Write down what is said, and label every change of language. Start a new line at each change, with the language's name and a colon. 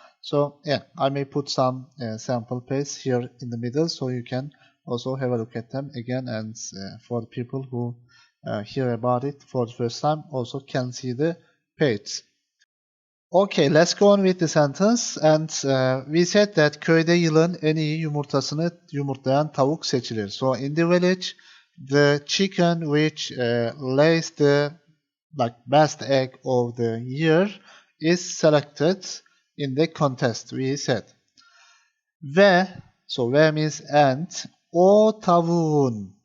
English: So yeah, I may put some sample pages here in the middle so you can also have a look at them again, and for the people who hear about it for the first time also can see the page. Okay, let's go on with the sentence, and we said that
Turkish: köyde yılın en iyi yumurtasını yumurtlayan tavuk seçilir.
English: So in the village, the chicken which lays the best egg of the year is selected in the contest, we said. Ve, so ve means and,
Turkish: o tavuğun.